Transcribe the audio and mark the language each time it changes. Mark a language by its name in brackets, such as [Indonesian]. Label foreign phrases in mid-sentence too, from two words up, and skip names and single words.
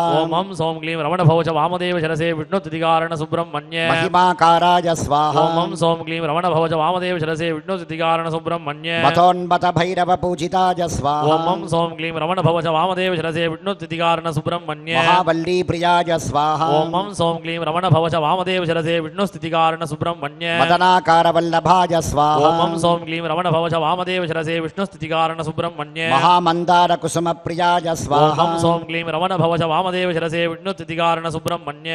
[Sanskrit] ओम मं सौं क्लीं रमणभवच वामदेव शिरसे विष्णुस्थितिकारण सुब्रह्मण्य महिमाकाराय स्वाहा। ओम मं सौं क्लीं रमणभवच वामदेव शिरसे विष्णुस्थितिकारण सुब्रह्मण्य मथोन्मत भैरव पूजिताय स्वाहा। ओम मं सौं क्लीं रमणभवच वामदेव शिरसे विष्णुस्थितिकारण सुब्रह्मण्य महावल्ली प्रियाय స్వాహ ఓం మం సౌం క్లీం రమణ భవచ వామదేవ శిరసే విష్ణు స్థితికారణ సుబ్రహ్మణ్య మదనాకార వల్లభాయ స్వాహ ఓం మం సౌం క్లీం రమణ భవచ వామదేవ శిరసే విష్ణు స్థితికారణ సుబ్రహ్మణ్య మహామందార కుసుమ ప్రియాయ ఓం స్వాహ మం సౌం క్లీం రమణ భవచ వామదేవ శిరసే విష్ణు స్థితికారణ సుబ్రహ్మణ్య